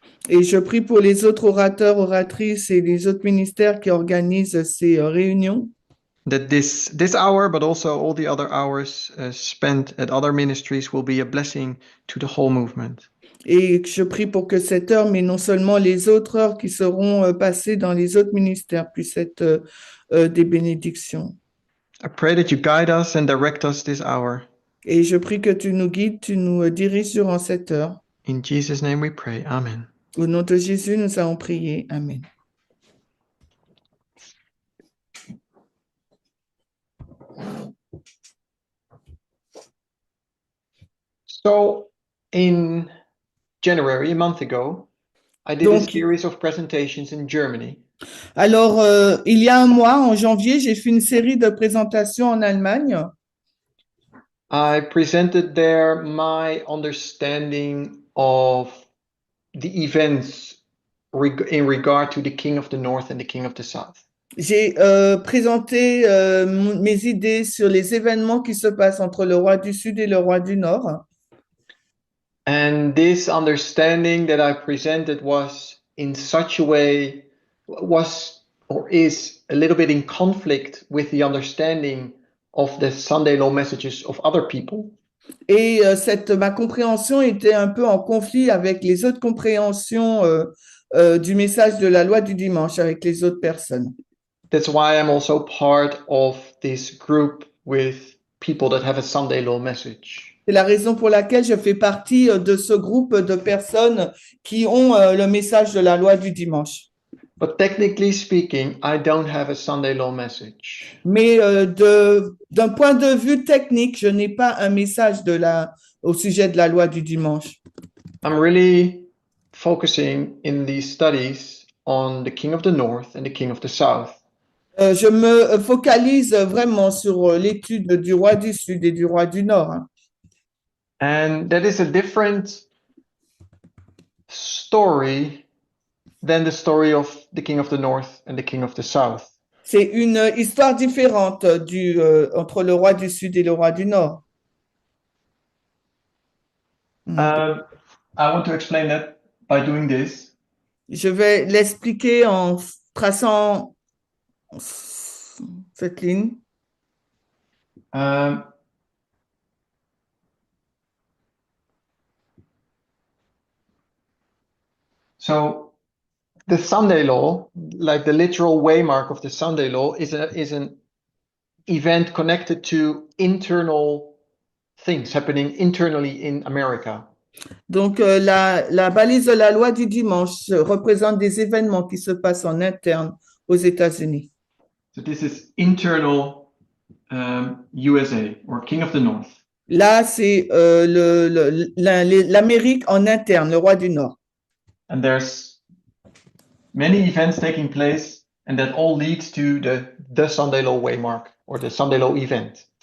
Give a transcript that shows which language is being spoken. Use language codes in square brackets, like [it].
[fr] Et je prie pour les autres orateurs, oratrices et les autres ministères qui organisent ces réunions. [en] That this hour, but also all the other hours spent at other ministries, will be a blessing to the whole movement. [fr] Et je prie pour que cette heure, mais non seulement les autres heures qui seront passées dans les autres ministères, puissent être des bénédictions. [en] I pray that you guide us and direct us this hour. [fr] Et je prie que tu nous guides, tu nous diriges durant cette heure. [en] In Jesus' name we pray. Amen. [fr] Au nom de Jésus, nous allons prier. Amen. [en] So, in January, a month ago, I did a series of presentations in Germany. [fr] Alors, il y a un mois, en janvier, j'ai fait une série de présentations en Allemagne. [en] I presented there my understanding of the events in regard to the King of the North and the King of the South. [fr] J'ai présenté mes idées sur les événements qui se passent entre le roi du Sud et le roi du Nord. [en] And this understanding that I presented was in such a way, was or is a little bit in conflict with the understanding of the Sunday law messages of other people. [fr] Et ma compréhension était un peu en conflit avec les autres compréhensions du message de la loi du dimanche avec les autres personnes. [en] That's why I'm also part of this group with people that have a Sunday law message. [fr] C'est la raison pour laquelle je fais partie de ce groupe de personnes qui ont le message de la loi du dimanche. [en] But technically speaking, I don't have a Sunday law message. [fr] Mais d'un point de vue technique, je n'ai pas un message au sujet de la loi du dimanche. [en] I'm really focusing in these studies on the king of the north and the king of the south. [fr] Je me focalise vraiment sur l'étude du roi du Sud et du roi du Nord, hein. [en] And that is a different story than the story of the king of the north and the king of the south. [fr] C'est une histoire différente entre le roi du Sud et le roi du Nord. [en] I want to explain that by doing this. [fr] Je vais l'expliquer en traçant cette ligne. [en] So the Sunday law, like the literal waymark of the Sunday law, is an event connected to internal things happening internally in America. [fr] Donc, la balise de la loi du dimanche représente des événements qui se passent en interne aux États-Unis. [en] So this is internal USA or King of the North. [fr] Là, c'est l'Amérique en interne, le roi du Nord. [en] And there's many events taking place, and that all leads to the Sunday law waymark or the Sunday law event.